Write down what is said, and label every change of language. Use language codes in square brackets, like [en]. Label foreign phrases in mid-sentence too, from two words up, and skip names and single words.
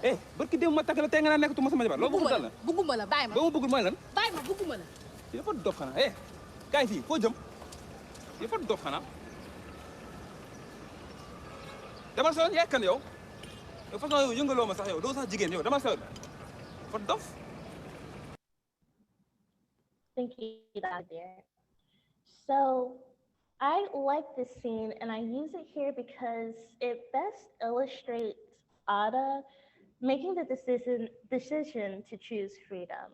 [wo] barki démb ma takk la tey nga naan nekkatuma sama jabar loolu bëgg dal la bugguma la bàyyi ma ba ma bëggul mooy lan bàyyi ma bugguma la dafa dof xanaa kaay fii foo jëm dafa dof xanaa demal sa yoon yaay kan yow yow façon yow yëngaloo ma sax yow doo sax jigéen yow demal sa yoon dafa dof. [en] Thank you, Qadir. So I like this scene and I use it here because it best illustrates Ada making the decision to choose freedom.